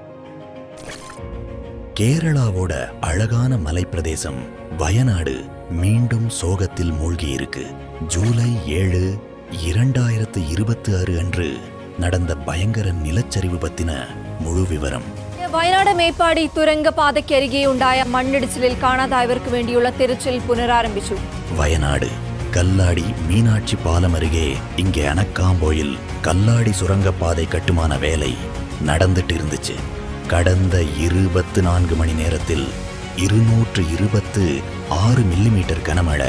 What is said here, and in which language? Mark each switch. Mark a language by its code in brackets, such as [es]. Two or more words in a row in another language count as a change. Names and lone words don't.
[ta] கேரளாவோட அழகான மலைப்பிரதேசம் வயநாடு மீண்டும் சோகத்தில் மூழ்கியிருக்கு. ஜூலை 7, 2026 அன்று நடந்த பயங்கர நிலச்சரிவு பத்தின முழு விவரம். [ml] വയനാട് മേപ്പാടി തുരങ്ക പാതയ്ക്കരികെ ഉണ്ടായ മണ്ണിടിച്ചിലിൽ കാണാതായവർക്ക് വേണ്ടിയുള്ള തിരച്ചിൽ പുനരാരംഭിച്ചു. [ta] வயநாடு கல்லாடி மீனாட்சி பாலம் அருகே இங்கே அனக்காம்போயில் கல்லாடி சுரங்கப்பாதை கட்டுமான வேலை நடந்துட்டு இருந்துச்சு. கடந்த 24 மணி நேரத்தில் 226 மில்லிமீட்டர் கனமழை.